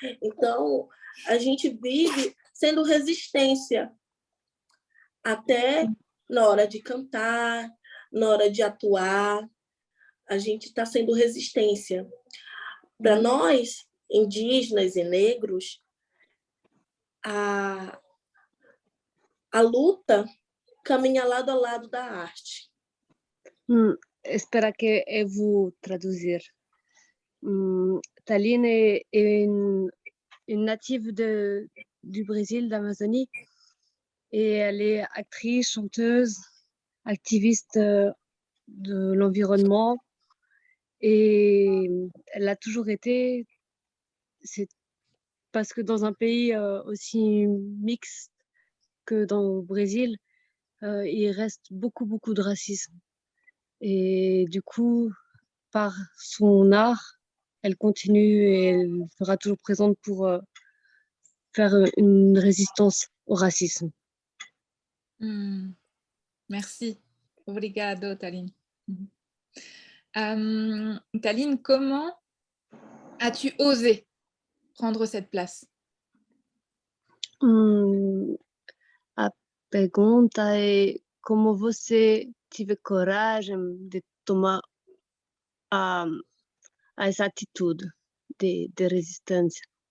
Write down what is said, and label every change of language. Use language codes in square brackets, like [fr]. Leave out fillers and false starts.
[pt] Então, a gente vive sendo resistência até na hora de cantar, na hora de atuar, a gente está sendo resistência. Para nós, indígenas e negros, a luta caminha lado a lado da arte. Espera que eu vou traduzir. [fr] Taline est une native du Brésil, d'Amazonie, et elle est actrice, chanteuse, activiste de l'environnement, et elle a toujours été, c'est parce que dans un pays aussi mixte que dans le Brésil, il reste beaucoup, beaucoup de racisme. Et du coup, par son art, elle continue et elle sera toujours présente pour faire une résistance au racisme. Merci. [pt] Obrigado, [fr] Taline. Taline, comment as-tu osé prendre cette place? [pt] A pergunta é como você tive coragem de tomar essa atitude de resistência?